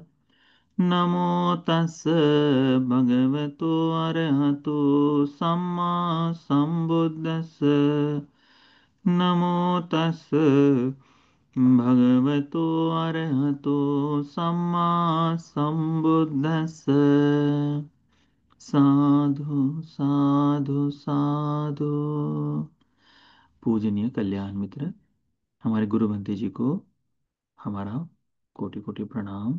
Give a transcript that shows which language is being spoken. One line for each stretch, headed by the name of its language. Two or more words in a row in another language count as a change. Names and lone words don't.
Pali: नमो तस् भगवतो अरहतो सम्मा सम्बुद्दस्स। नमो तस् भगवतो अरहतो सम्मा सम्बुद्दस्स। साधु साधु साधु।
Hindi: पूजनीय कल्याण मित्र, हमारे गुरु बंते जी को हमारा कोटि कोटि प्रणाम।